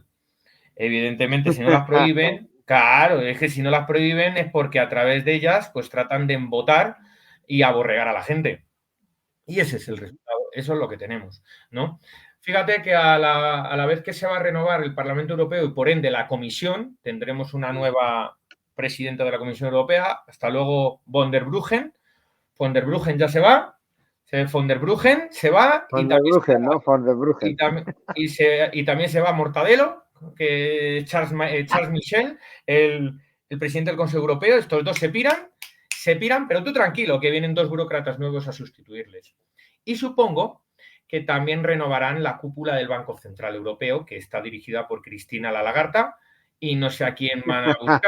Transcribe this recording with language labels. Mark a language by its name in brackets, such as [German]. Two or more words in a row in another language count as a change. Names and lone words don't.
[Spanish] Evidentemente, si no las prohíben, claro, es que si no las prohíben es porque a través de ellas pues tratan de embotar y aborregar a la gente. Y ese es el resultado, eso es lo que tenemos, ¿no? Fíjate que a la vez que se va a renovar el Parlamento Europeo y por ende la Comisión, tendremos una nueva presidenta de la Comisión Europea, hasta luego von der Bruggen. Von der Bruggen ya se va, von der Bruggen se va y también Bruggen, ¿no? Von der Bruggen. Y también se va Mortadelo, que Charles Michel, el presidente del Consejo Europeo. Estos dos se piran, pero tú tranquilo, que vienen 2 burócratas nuevos a sustituirles. Y supongo que también renovarán la cúpula del Banco Central Europeo, que está dirigida por Cristina la Lagarta, y no sé a quién van a buscar.